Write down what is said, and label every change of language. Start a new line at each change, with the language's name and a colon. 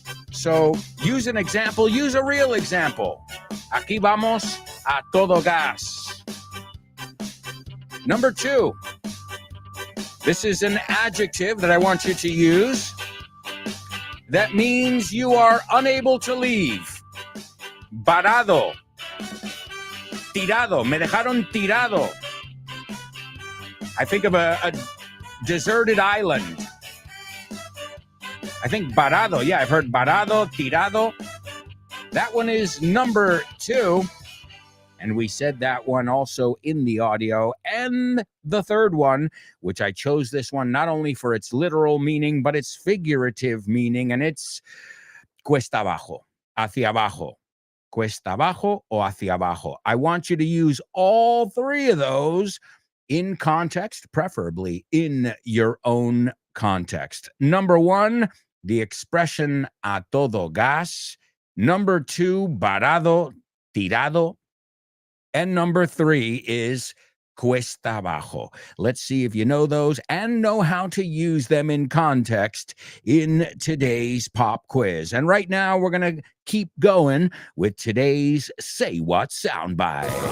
English: So use an example, use a real example.
Spanish: Aquí vamos a todo gas.
English: Number 2. This is an adjective that I want you to use. That means you are unable to leave.
Spanish: Varado. Tirado. Me dejaron tirado.
English: I think of a deserted island. I think varado. Yeah, I've heard varado, tirado. That one is number 2. And we said that one also in the audio. And the third one, which I chose this one not only for its literal meaning, but its figurative meaning. And it's
Spanish: cuesta abajo, hacia abajo. Cuesta abajo o hacia abajo.
English: I want you to use all 3 of those in context, preferably in your own context. Number 1, the expression a todo gas. Number 2, varado, tirado. And number 3 is cuesta abajo. Let's see if you know those and know how to use them in context in today's pop quiz. And right now, we're going to keep going with today's Say What soundbite.